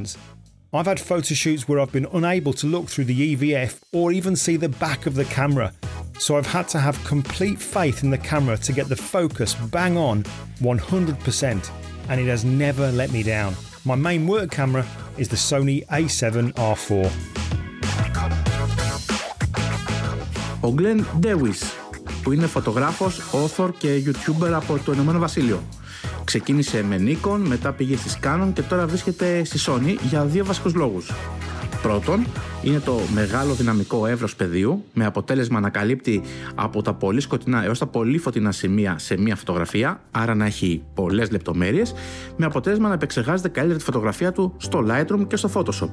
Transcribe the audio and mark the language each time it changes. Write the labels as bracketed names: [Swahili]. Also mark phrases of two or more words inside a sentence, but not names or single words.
[English] I've had photo shoots where I've been unable to look through the EVF or even see the back of the camera, so I've had to have complete faith in the camera to get the focus bang on 100%, and it has never let me down. My main work camera is the Sony A7R4. [Greek] Ο Glyn, που είναι φωτογράφος, author και YouTuber από το Ηνωμένο Βασίλειο. Ξεκίνησε με Nikon, μετά πήγε στη Canon και τώρα βρίσκεται στη Sony για δύο βασικούς λόγους. Πρώτον, είναι το μεγάλο δυναμικό εύρος πεδίου, με αποτέλεσμα να καλύπτει από τα πολύ σκοτεινά έως τα πολύ φωτεινά σημεία σε μία φωτογραφία, άρα να έχει πολλές λεπτομέρειες, με αποτέλεσμα να επεξεργάζεται καλύτερα τη φωτογραφία του στο Lightroom και στο Photoshop.